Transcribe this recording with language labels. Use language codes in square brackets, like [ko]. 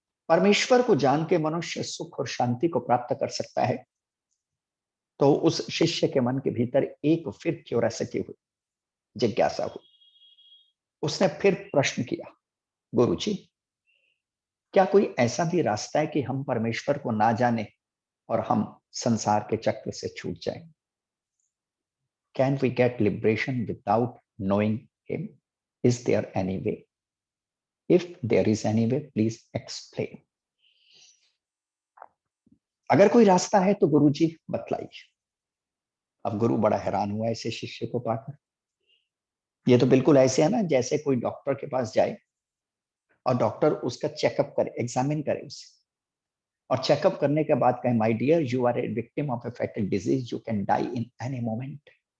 [hi] परमेश्वर को जान के मनुष्य सुख और शांति को प्राप्त कर सकता है, तो उस शिष्य के मन के भीतर एक फिर क्यूरियोसिटी हुई, जिज्ञासा हुई। उसने फिर प्रश्न किया, गुरुजी, क्या कोई ऐसा भी रास्ता है कि हम परमेश्वर को ना जाने और हम संसार के चक्र से छूट जाएं? [en] Can we get liberation without knowing him? Is there any way? If there is any way, please explain. [hi] अगर कोई रास्ता है तो गुरुजी बतलाइए। अब गुरु बड़ा हैरान हुआ ऐसे शिष्य को पाकर। ये तो बिल्कुल ऐसे है ना जैसे कोई डॉक्टर के पास जाए और डॉक्टर उसका चेकअप करे, एग्जामिन करे उसे, और चेकअप करने के बाद कहे, [en] My dear, you are a victim of a fatal disease, you can die in any moment.